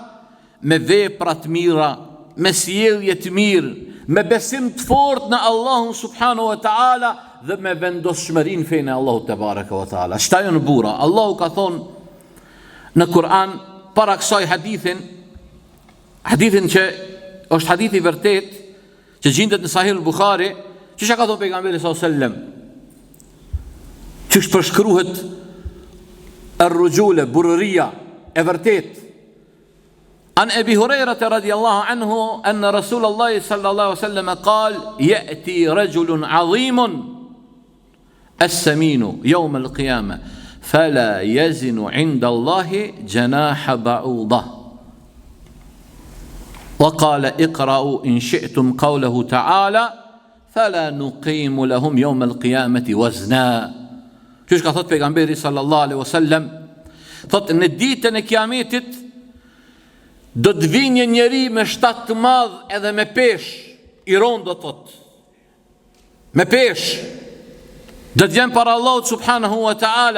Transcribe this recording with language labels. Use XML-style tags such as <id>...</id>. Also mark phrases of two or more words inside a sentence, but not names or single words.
<sq>Me vepra të mira, me sjellje të mirë, me besim të fortë në Allahun</sq> <ar>سبحانه وتعالى</ar> <sq>dhe me vendosshmërinë fejnë Allahu</sq> <ar>تبارك وتعالى.</ar> <sq>Shta janë bura? Allahu ka thonë në Kur'an para kësaj hadithin që është hadithi vërtet, që gjendet në Sahih al-Bukhari, që ka thonë pejgamberi</sq> <ar>صلى الله عليه وسلم,</ar> <sq>që përshkruhet ar-rujula, burëria e vërtet.</sq> <ar>عن أبي هريرة رضي الله عنه أن رسول الله صلى الله عليه وسلم قال يأتي رجل عظيم السمين يوم القيامة فلا يزن عند الله جناح بعوضة. وقال اقرأوا إن شئتم قوله تعالى فلا نقيم لهم يوم القيامة وزنا.</ar> <sq>Qysh ka thot pejgamberi</sq> <ar>صلى الله عليه وسلم,</ar> <sq>Thot, në ditën e kiametit do të vinë një njeri me shtat të madh edhe me pesh i rondo, thot. Me pesh. Do të vjen para Allahut</sq> <ar>سبحانه وتعالى.</ar>